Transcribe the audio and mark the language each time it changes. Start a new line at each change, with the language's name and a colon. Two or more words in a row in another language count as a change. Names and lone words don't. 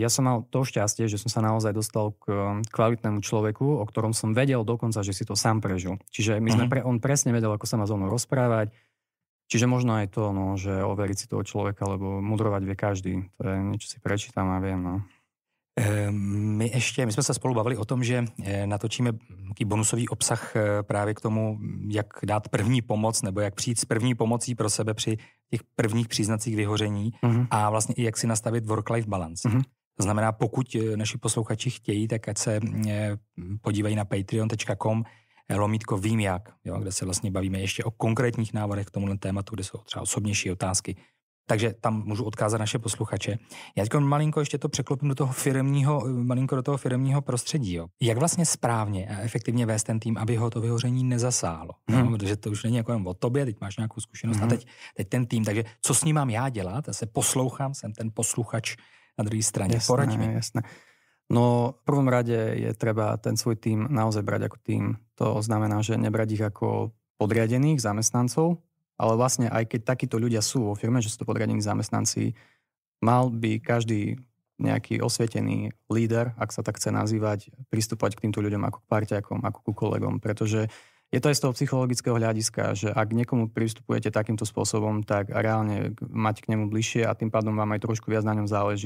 Slovak: Ja som mal to šťastie, že som sa naozaj dostal k kvalitnému človeku, o ktorom som vedel dokonca, že si to sám prežil. Čiže on presne vedel, ako sa má so mnou rozprávať. Čiže možno aj to, že overiť si toho človeka, lebo mudrovať vie každý. To je niečo, si prečítam a viem.
Czech: My jsme se spolu bavili o tom, že natočíme taký bonusový obsah právě k tomu, jak dát první pomoc nebo jak přijít s první pomocí pro sebe při těch prvních příznacích vyhoření a vlastně i jak si nastavit
English: work-life balance.
Czech: To znamená, pokud naši posluchači chtějí, tak ať se podívají na patreon.com /vím jak, kde se vlastně bavíme ještě o konkrétních návodech k tomuhle tématu, kde jsou třeba osobnější otázky. Takže tam můžu odkázat naše posluchače. Já teď malinko ještě to překlopím do toho firemního prostředí. Jo. Jak vlastně správně a efektivně vést ten tým, aby ho to vyhoření nezasáhlo? Protože to už není jako jen o tobě, teď máš nějakou zkušenost a teď ten tým. Takže co s ním mám já dělat? Já se poslouchám, jsem ten posluchač na druhé straně. Poraď mi.
Slovak: Jasné. No v prvom rade je treba ten svoj tým naozaj brať ako tým. To znamená, že nebrať ich ako podriadených zamestnancov, ale vlastne aj keď takíto ľudia sú vo firme, že sú to podriadení zamestnanci, mal by každý nejaký osvietený líder, ak sa tak chce nazývať, pristúpať k týmto ľuďom ako k parťakom, ako ku kolegom, pretože je to aj z toho psychologického hľadiska, že ak niekomu pristupujete takýmto spôsobom, tak reálne mať k nemu bližšie a tým pádom vám aj trošku viac na ňom záleží.